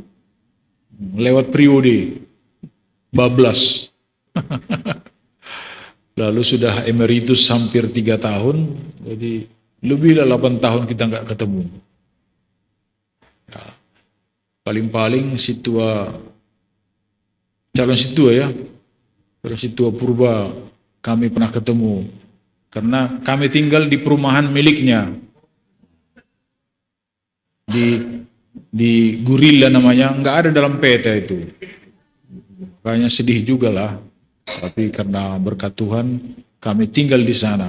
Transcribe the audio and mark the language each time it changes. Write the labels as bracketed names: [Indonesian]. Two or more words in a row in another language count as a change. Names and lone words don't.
[Indonesian] Lewat periode bablas. Lalu sudah emeritus hampir 3 tahun, jadi lebih dari 8 tahun kita nggak ketemu. Ya, paling-paling calon situa purba kami pernah ketemu, karena kami tinggal di perumahan miliknya di Gurila namanya, nggak ada dalam peta itu. Makanya sedih juga lah. Tapi karena berkat Tuhan, kami tinggal di sana.